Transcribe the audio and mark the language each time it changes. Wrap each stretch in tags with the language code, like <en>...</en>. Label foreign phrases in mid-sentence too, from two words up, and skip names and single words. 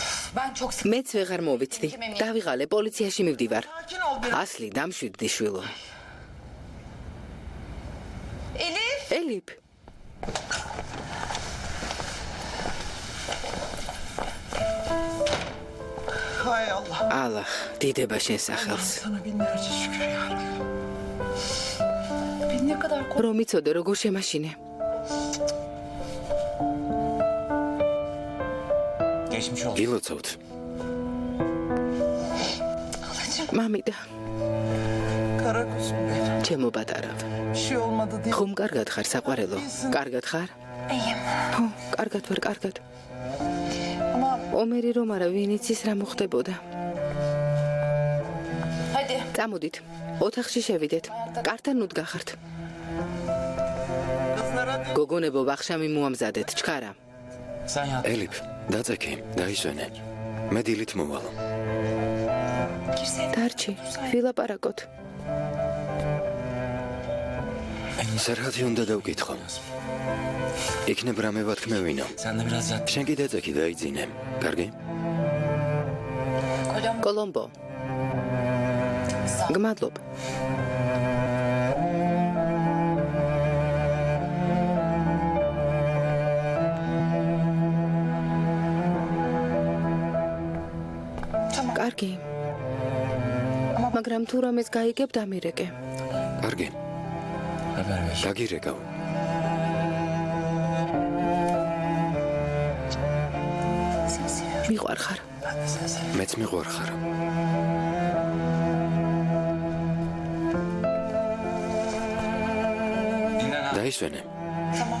<tr>Ben çok</tr> <ka>მეც ვეღარ მოვიცდი. დავიღალე, პოლიციაში მივდივარ.</ka> <tr>sakin ol biraz.</tr> <ka>ასლი, დამშვიდდი შვილო.</ka> <tr>Elif.</tr> <ka>ელიფ,</ka> <tr>Hay Allah.</tr> <ka>ალახ, დიდება შენ სახელს.</ka> <tr>Sana binlerce şükür ya. Beni ne kadar korkuttu.</tr> <ka>რომ იცოდე როგორ შემაშინე.</ka> <tr>Geçmiş olsun.</tr> <ka>გილოცავთ. მამიდა,</ka> <tr>Kara kuzum benim.</tr> <ka>ჩემო პატარავ.</ka> <tr>Bir şey olmadı değil.</tr> <ka>ხომ კარგად ხარ, საყვარელო? კარგად ხარ?</ka> <tr>İyiyim.</tr> <ka>ხო, კარგად ვარ, კარგად.</ka> <tr>Ama</tr> <ka>ომერი რომ არა, ვინ იცის რა მოხდებოდა.</ka> <tr>hadi.</tr> <ka>წამოდით, ოთახში შევიდეთ. კართან ნუდგახართ.</ka> <tr>Kızlara de.</tr> <ka>გოგონებო, ვახშამი მოამზადეთ, ჩქარა.</ka> <tr>Sen yat.</tr> <ka>ელიფ, დაწექი, დაისვენე. მე დილით მოვალ.</ka> <tr>Girsene.</tr> <ka>დარჩი, ვილაპარაკოთ. სერჰათი უნდა დავკითხო. იქნებ რამე ვათქმევინო.</ka> <tr>Sen de biraz yat.</tr> <ka>შენ კი დაწექი დაიძინე. კარგი?</ka> <tr>Kocam</tr> <ka>კოლომბო, გმადლობ.</ka> <tr>tamam.</tr> <ka>კარგი. მაგრამ თუ რამეს გაიგებ, დამირეკე. კარგი.</ka> <tr>Haber ver.</tr> <ka>დაგირეკავ.</ka> <tr>Seni seviyorum.</tr> <ka>მიყვარხარ.</ka> <tr>Ben de seni seviyorum.</tr> <ka>მეც მიყვარხარ.</ka> <tr>Dinlen ha.</tr> <ka>დაისვენე.</ka> <tr>Tamam.</tr>